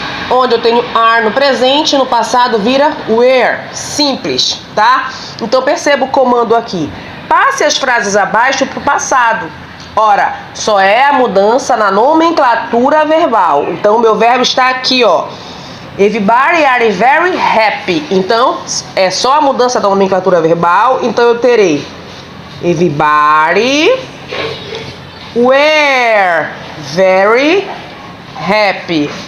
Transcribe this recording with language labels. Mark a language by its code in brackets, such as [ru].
[pt] onde eu tenho are no presente, no passado vira were. Simples, tá? Então perceba o comando aqui. Passe as frases abaixo para o passado. Ora, só é a mudança na nomenclatura verbal. Então, o meu verbo está aqui, ó. [en] Everybody are very happy. [pt] Então, é só a mudança da nomenclatura verbal. Então, eu terei [en] everybody were very happy.